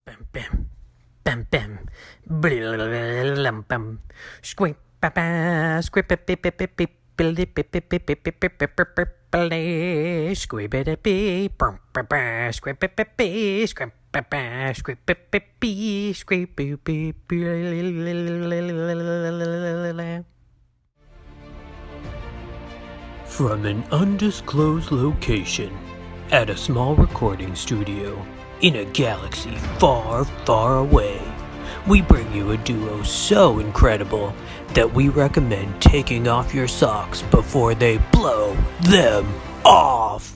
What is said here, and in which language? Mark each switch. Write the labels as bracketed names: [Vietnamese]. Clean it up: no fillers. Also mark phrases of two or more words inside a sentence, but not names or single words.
[English] Bam bam bam bam blam bam squeak ba ba squeak ba ba ba ba ba squeak ba da bee bum ba ba squeak ba ba bee squeak ba ba squeak ba ba bee squeak boo boo boo. From an undisclosed location at a small recording studio in a galaxy far, far away, we bring you a duo so incredible that we recommend taking off your socks before they blow them off.